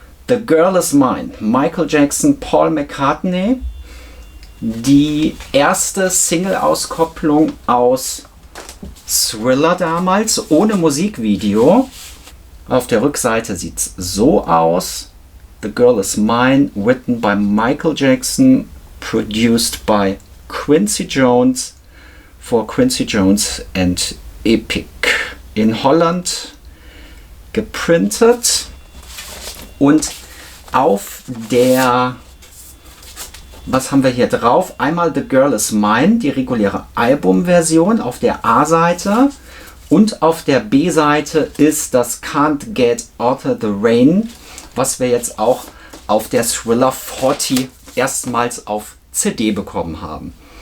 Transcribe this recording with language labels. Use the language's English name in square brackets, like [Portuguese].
[English] The Girl Is Mine, Michael Jackson, Paul McCartney. [German] Die erste Single-Auskopplung aus Thriller damals, ohne Musikvideo. Auf der Rückseite sieht es so aus. [English] The Girl Is Mine, written by Michael Jackson, produced by Quincy Jones, for Quincy Jones and Epic. [German] In Holland geprintet. Und auf der, was haben wir hier drauf? Einmal The Girl Is Mine, die reguläre Albumversion auf der A-Seite. Und auf der B-Seite ist das Can't Get Out the Rain, was wir jetzt auch auf der Thriller 40 erstmals auf CD bekommen haben.